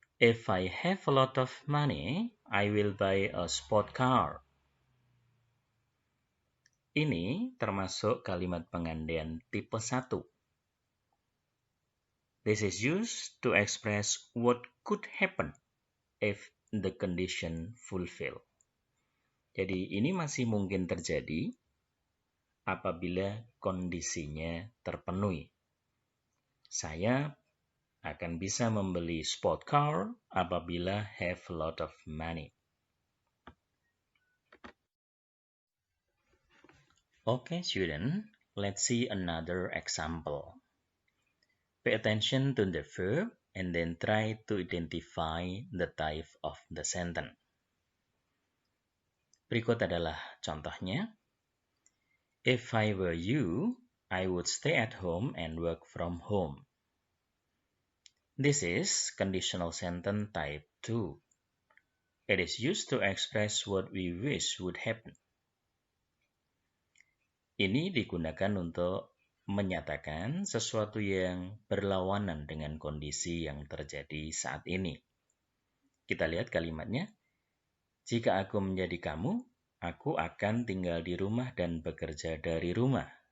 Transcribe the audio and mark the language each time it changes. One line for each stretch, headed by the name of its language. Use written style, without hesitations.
English: If I have a lot of money, I will buy a sport car.
Indonesian: Ini termasuk kalimat pengandaian tipe 1.
English: This is used to express what could happen if the condition fulfill.
Indonesian: Jadi ini masih mungkin terjadi apabila kondisinya terpenuhi. Saya akan bisa membeli sport car apabila
English: have a lot of money. Okay, student, let's see another example. Pay attention to the verb and then try to identify the type of the sentence.
Indonesian: Berikut adalah contohnya.
English: If I were you, I would stay at home and work from home. This is conditional sentence type 2. It is used to express what we wish would happen.
Indonesian: Ini digunakan untuk menyatakan sesuatu yang berlawanan dengan kondisi yang terjadi saat ini. Kita lihat kalimatnya. Jika aku menjadi kamu, aku akan tinggal di rumah dan bekerja dari rumah.